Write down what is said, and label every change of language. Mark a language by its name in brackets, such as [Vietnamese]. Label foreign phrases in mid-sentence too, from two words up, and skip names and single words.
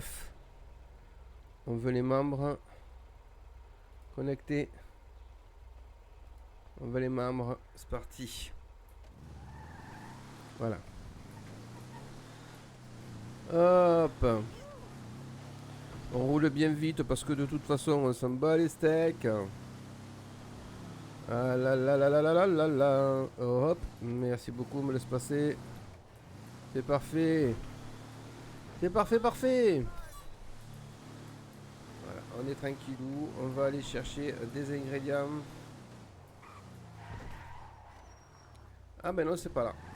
[French] On veut les membres. Connecter. On veut les membres. C'est parti. Voilà. Hop. On roule bien vite parce que de toute façon on s'en bat les steaks. Ah là là là là là là là là. Hop. Merci beaucoup, me laisse passer. C'est parfait. C'est parfait, parfait. Voilà, on est tranquillou. On va aller chercher des ingrédients. Ah ben non, c'est pas là.